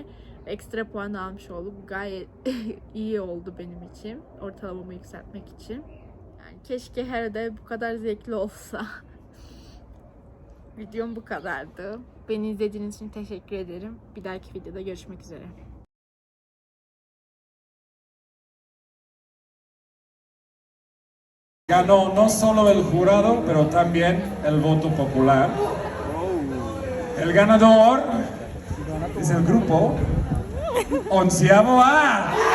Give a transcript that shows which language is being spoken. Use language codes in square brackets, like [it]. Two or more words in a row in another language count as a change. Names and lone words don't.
[tr] Ekstra puan almış oldu. Bu gayet iyi oldu benim için. Ortalamamı yükseltmek için. Yani keşke her ödev bu kadar zevkli olsa. Videom bu kadardı. Beni izlediğiniz için teşekkür ederim. Bir dahaki videoda görüşmek üzere. [es] Ganó no solo el jurado, pero también el voto popular. El ganador es el grupo Onceavo A.